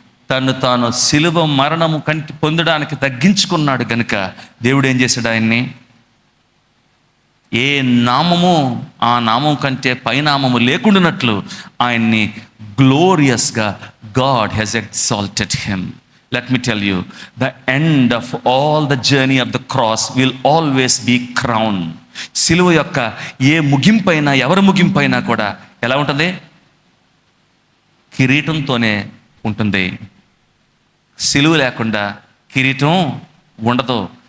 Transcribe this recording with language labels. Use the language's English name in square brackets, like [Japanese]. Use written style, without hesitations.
[Telugu] తను తాను సిలువ మరణము పొందడానికి తగ్గించుకున్నాడు కనుక దేవుడు ఏం చేశాడు? ఆయన్ని ఏ నామము ఆ నామం కంటే పైనామము లేకుండానట్లు ఆయన్ని గ్లోరియస్గా [English] God has exalted him. Let me tell you, the end of all the journey of the cross will always be crown. [Telugu] సిలువ యొక్క ఏ ముగింపైనా, ఎవరి ముగింపైనా కూడా ఎలా ఉంటుంది? కిరీటంతోనే ఉంటుంది. సిలువ లేకుండా కిరీటం ఉండదు.